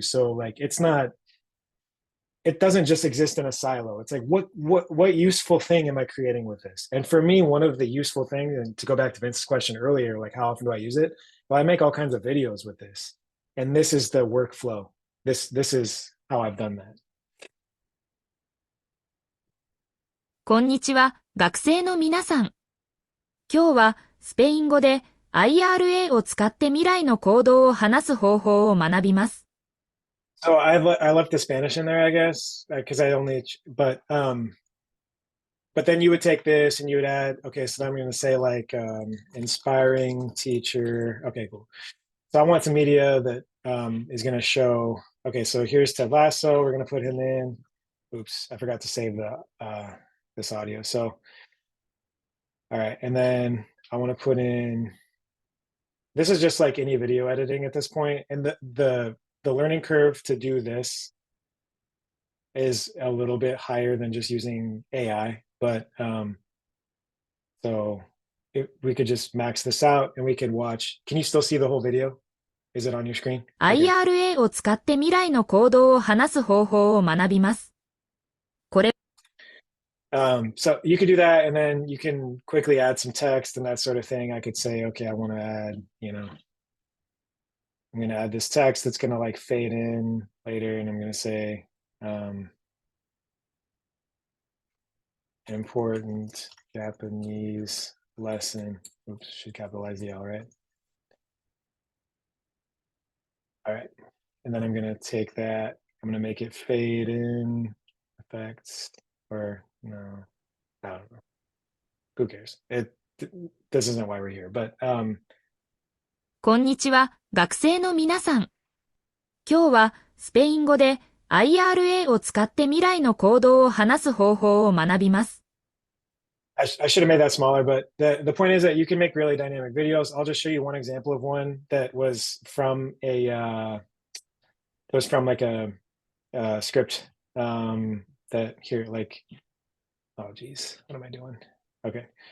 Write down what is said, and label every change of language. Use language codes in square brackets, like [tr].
[en] So like it doesn't just exist in a silo. It's like what useful thing am I creating with this? And for me, one of the useful things, and to go back to Vince's question earlier, like how often do I use it? Well, I make all kinds of videos with this. And this is the workflow. This is how I've done that. [ja] こんにちは、学生の皆さん。今日はスペイン語で IRA を使って未来の行動を話す方法を学びます。 [en] So I left the Spanish in there, I guess, because I only, but then you would take this and you would add, okay, so I'm going to say like inspiring teacher. Okay, cool. So I want some media that is going to show, okay, so here's Ted Lasso. We're going to put him in. Oops, I forgot to save this audio. So, all right. And then I want to put in, this is just like any video editing at this point. And the learning curve to do this is a little bit higher than just using AI, but so we could just max this out and we could watch. Can you still see the whole video? Is it on your screen? Okay. [ja] IRA を使って未来の行動を話す方法を学びます。これ [en] So you could do that and then you can quickly add some text and that sort of thing. I could say, okay, I want to add, you know, I'm going to add this text that's going to like fade in later. And I'm going to say, important Japanese lesson. Oops, should capitalize the L, right? All right. And then I'm going to take that. I'm going to make it fade in effects or no, I don't know. Who cares? This isn't why we're here, but, [ja] こんにちは、学生の皆さん。今日はスペイン語で IRA を使って未来の行動を話す方法を学びます。 [en] I should have made that smaller, but the point is that you can make really dynamic videos. I'll just show you one example of one that was from like a script that here, like, oh geez, what am I doing? Okay.